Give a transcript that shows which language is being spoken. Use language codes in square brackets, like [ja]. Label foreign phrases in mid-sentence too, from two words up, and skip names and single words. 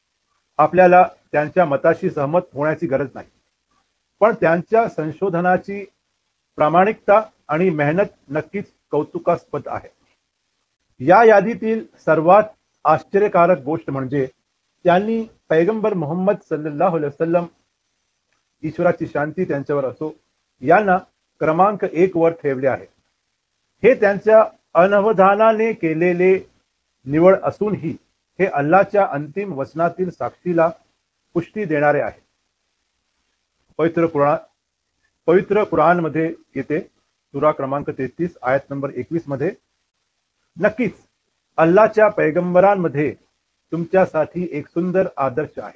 [mr] आपल्याला त्यांच्या मताशी सहमत होण्याची गरज नाही. पण त्यांच्या संशोधनाची प्रामाणिकता आणि मेहनत नक्कीच कौतुकास्पद आहे. या यादीतील सर्वात आश्चर्यकारक गोष्ट म्हणजे त्यांनी पैगंबर मोहम्मद [ar] صلى الله عليه وسلم, [mr] ईश्वराची शांती त्यांच्यावर असो, यांना क्रमांक 1 वर ठेवले आहे. हे त्यांच्या अनवधानाने केलेले निवड असूनही हे अल्लाच्या अंतिम वचनातील साक्षीला पुष्टी देणारे आहे. पवित्र कुराण मध्ये येते, सूरा क्रमांक 33 आयत नंबर 21 मध्ये, नक्कीच अल्लाच्या पैगंबरांमध्ये तुमच्यासाठी एक सुंदर आदर्श आहे.